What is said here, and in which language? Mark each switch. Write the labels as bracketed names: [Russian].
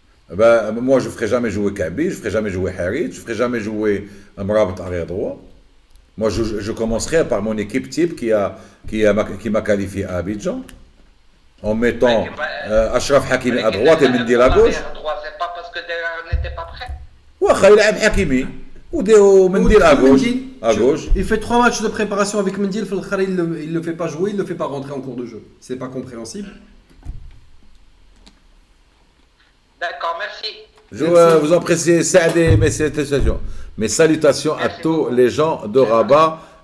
[French] Ben, moi, je ne ferai jamais jouer Kaby, je ne ferai jamais jouer Harit, je ne ferai jamais jouer un Mrabat arrière droit. Moi, je commencerai par mon équipe type qui m'a qualifié à Abidjan, en mettant Achraf Hakimi à droite et Mendy à gauche. C'est pas parce que on n'était pas prêt. [Arabic] واخا يلعب حكيمي وديروا منديل [French] à gauche. Il fait 3 matchs de préparation avec Mendil, il ne le fait pas jouer, il ne le fait pas rentrer en cours de jeu. C'est pas compréhensible. D'accord, merci. Je vous en prie, Saadé, mes salutations à tous les gens de Rabat.